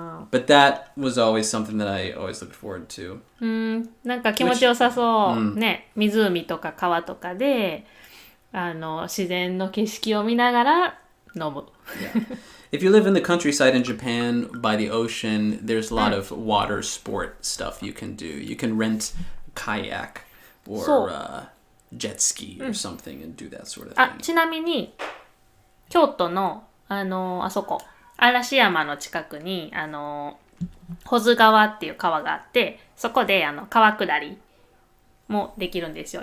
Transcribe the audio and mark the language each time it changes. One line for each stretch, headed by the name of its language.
English: But that was always something that I always looked forward to.
Japanese: なんか気持ちよさそう。ね、湖とか川とかで、自然の景色を見ながら飲む。
English: If you live in the countryside in Japan by the ocean, there's a lot of water sport stuff you can do. You can rent a kayak or jet ski or something and do that sort of thing.
Japanese: あ、ちなみに京都のあそこ嵐山の近くに保津川っていう川があって、そこで川下りもできるんですよ。